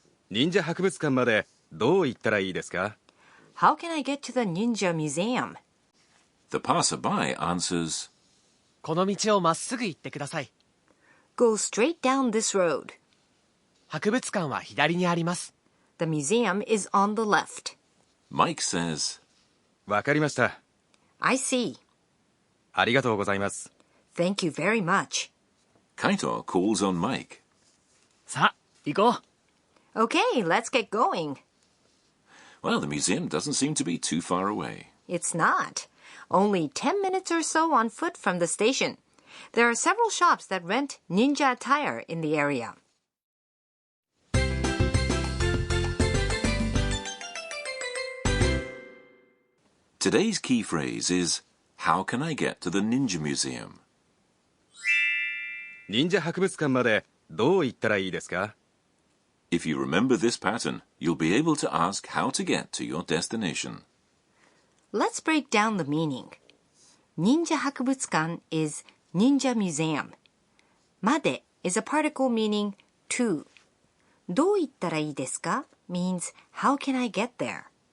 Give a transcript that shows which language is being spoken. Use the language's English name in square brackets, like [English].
[Japanese] 忍者博物館までどう行ったらいいですか？ [English] How can I get to the Ninja Museum? the passerby answers, [Japanese] この道をまっすぐ行ってください。 [English] Go straight down this road. [Japanese] 博物館は左にあります。 [English] The museum is on the left. Mike says, [Japanese] わかりました。 [English] I see. [Japanese] ありがとうございます。 [English] Thank you very much. Kaito calls on Mike. [Japanese] さあ、行こう。 [English] Okay, let's get going. Well, the museum doesn't seem to be too far away. It's not. Only 10 minutes or so on foot from the station. There are several shops that rent ninja attire in the area. Today's key phrase is, how can I get to the Ninja Museum? [Japanese] 忍者博物館までどう行ったらいいですか？ [English] If you remember this pattern, you'll be able to ask how to get to your destination. Let's break down the meaning. Ninja 博物館 is ninja museum. まで is a particle meaning to. [Japanese] どう行ったらいいですか [English] means how can I get there?